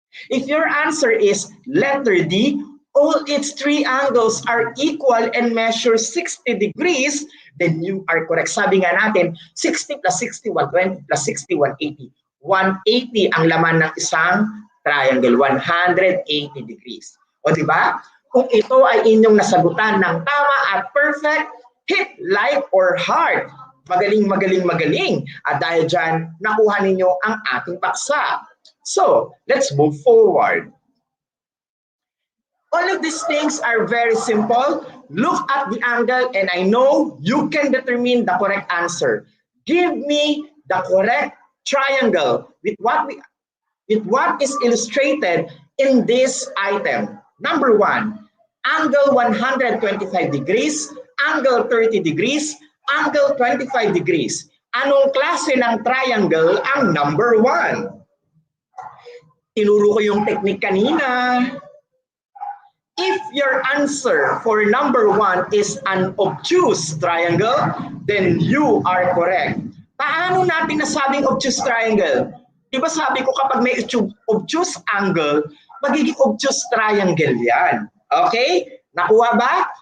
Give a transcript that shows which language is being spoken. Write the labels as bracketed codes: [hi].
[en] If your answer is letter D, all its three angles are equal and measure 60 degrees, then you are correct. [tl] Sabi nga natin, 60 plus 60, 120 plus 60, 180. 180 ang laman ng isang triangle, 180 degrees. O di ba? Kung ito ay inyong nasagutan ng tama at perfect, [en] hit like or heart. [tl] Magaling, magaling, magaling. At dahil dyan, nakuha ninyo ang ating paksa. [en] So, let's move forward. All of these things are very simple. Look at the angle and I know you can determine the correct answer. Give me the correct triangle with what is illustrated in this item. Number 1, angle 125 degrees, angle 30 degrees, angle 25 degrees. [tl] Anong klase ng triangle ang number 1? Tinuro ko yung technique kanina. [en] If your answer for number 1 is an obtuse triangle, then you are correct. [tl] Paano natin nasabing obtuse triangle? Di ba sabi ko kapag may obtuse angle, magiging obtuse triangle yan. Okay? Nakuha ba?